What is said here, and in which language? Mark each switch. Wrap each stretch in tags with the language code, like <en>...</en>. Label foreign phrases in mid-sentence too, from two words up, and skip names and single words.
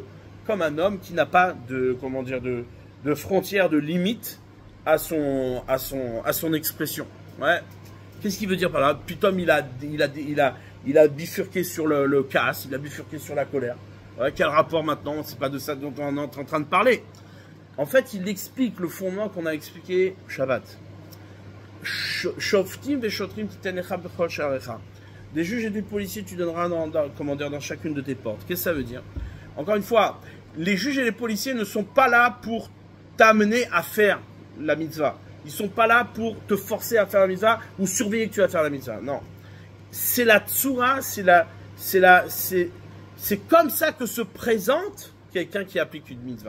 <fr>Comme un homme qui n'a pas de, de frontière, de limite à son expression. Ouais. Qu'est-ce qu'il veut dire par là? Putain, il a bifurqué sur le casse, il a bifurqué sur la colère. Ouais, quel rapport maintenant? C'est pas de ça dont on est en train de parler. En fait, il explique le fondement qu'on a expliqué au Shabbat.</fr> <he>שופטים ושוטרים תתנך בכל שעריך.</he> <fr>Des juges et des policiers, tu donneras dans chacune de tes portes. Qu'est-ce que ça veut dire? Encore une fois, les juges et les policiers ne sont pas là pour t'amener à faire la mitzvah. Ils sont pas là pour te forcer à faire la mitzvah ou surveiller que tu vas faire la mitzvah. Non. C'est la tsura, c'est comme ça que se présente quelqu'un qui applique une mitzvah.</fr>